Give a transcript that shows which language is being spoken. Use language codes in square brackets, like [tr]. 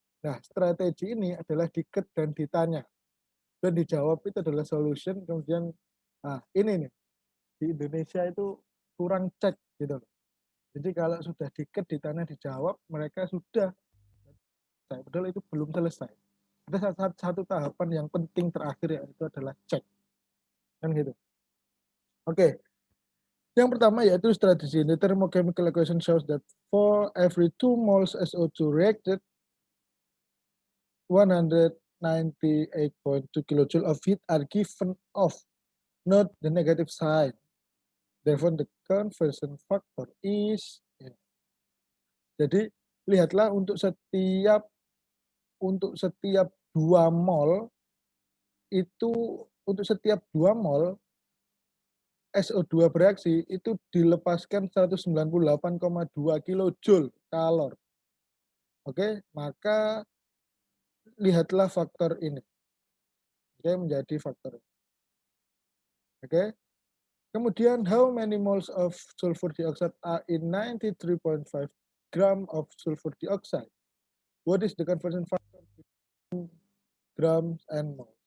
[id] Nah, strategi ini adalah diket dan ditanya. Dan dijawab itu adalah solution, kemudian ini nih di Indonesia itu kurang cek gitu. Jadi kalau sudah diket ditanya dijawab, mereka sudah, padahal itu belum selesai. Ada satu tahapan yang penting terakhir, yaitu adalah cek. Kan gitu. Oke. Yang pertama yaitu strategi. [en] The thermochemical equation shows that for every 2 moles SO2 reacted, 198.2 kJ of heat are given off. Note the negative sign. Therefore, the conversion factor is. [id] Jadi lihatlah untuk setiap 2 mol itu, untuk setiap 2 mol SO2 bereaksi itu dilepaskan 198,2 kJ kalor. Oke, maka lihatlah faktor ini. Oke, menjadi faktor ini. Oke. [en] Kemudian, how many moles of sulfur dioxide are in 93.5 gram of sulfur dioxide? What is the conversion factor between grams and moles?